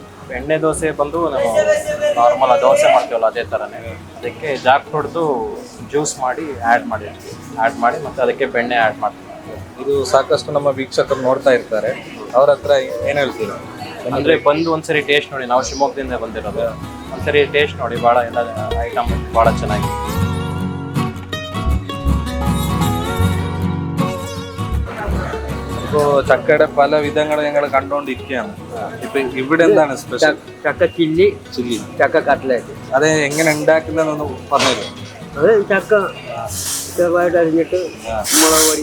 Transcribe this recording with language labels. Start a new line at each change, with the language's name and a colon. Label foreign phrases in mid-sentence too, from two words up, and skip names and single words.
Kannada: ಬೆಣ್ಣೆ ದೋಸೆ ಬಂದು ನಾವು ನಾರ್ಮಲ್ ದೋಸೆ ಮಾಡ್ತೀವಲ್ಲ ಅದೇ ಥರನೇ ಅದಕ್ಕೆ ಜಾಕ್ ಹೊಡೆದು ಜ್ಯೂಸ್ ಮಾಡಿ ಆ್ಯಡ್ ಮಾಡಿರ್ತೀವಿ ಆ್ಯಡ್ ಮಾಡಿ ಮತ್ತೆ ಅದಕ್ಕೆ ಬೆಣ್ಣೆ ಆ್ಯಡ್ ಮಾಡ್ತೀವಿ ಇದು ಸಾಕಷ್ಟು ನಮ್ಮ ವೀಕ್ಷಕರು ನೋಡ್ತಾ ಇರ್ತಾರೆ ಅವ್ರ ಹತ್ರ ಏನ್ ಹೇಳ್ತೀರಾ ಅಂದ್ರೆ ಬಂದು ಒಂದ್ಸರಿ ಟೇಸ್ಟ್ ನೋಡಿ ನಾವು ಶಿವಮೊಗ್ಗದಿಂದ ಬಂದಿರೋದು ಒಂದ್ಸರಿ ಟೇಸ್ಟ್ ನೋಡಿ ಭಾಳ ಎಲ್ಲ ಐಟಮ್ ಭಾಳ ಚೆನ್ನಾಗಿದೆ
Malayalam: ഇപ്പോൾ ചക്കയുടെ പല വിധങ്ങൾ ഞങ്ങൾ കണ്ടുകൊണ്ടിരിക്കുകയാണ് ഇപ്പൊ ഇവിടെ എന്താണ് സ്പെഷ്യൽ ചക്ക ചില്ലി ചക്ക കട്ട്ലേറ്റ് അത് എങ്ങനെ ഉണ്ടാക്കുന്നതെന്നൊന്ന് പറഞ്ഞുതരും അത് ചക്ക ചെറുതായിട്ട് അരിഞ്ഞിട്ട് മുളക് പൊടി